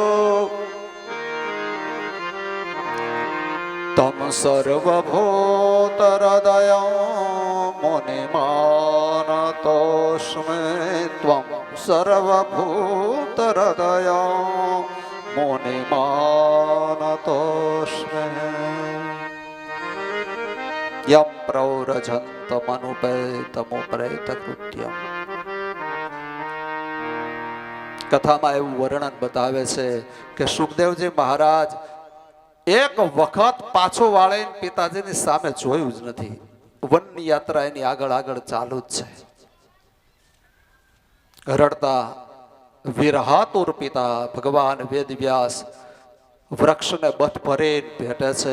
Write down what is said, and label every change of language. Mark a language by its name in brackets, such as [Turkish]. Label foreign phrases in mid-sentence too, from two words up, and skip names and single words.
[Sanskrit] तम सर्वभूतहृदयं मुनिमानतोऽस्मि त्वं सर्वभूतहृदयं मुनिमानतोऽस्मि यं प्रौरजन्तमनुपेतमुपेतकृत्यम् [Gujarati] કથામાં એવું વર્ણન બતાવે છે કે સુખદેવજી મહારાજ એક વખત પાછો વાળીને પિતાજીની સામે જોયું જ નથી. વનની યાત્રા એની આગળ આગળ ચાલુ જ છે. રડતા વિરહાતુર પિતા ભગવાન વેદવ્યાસ વૃક્ષને બથ ભરીને ભેટે છે.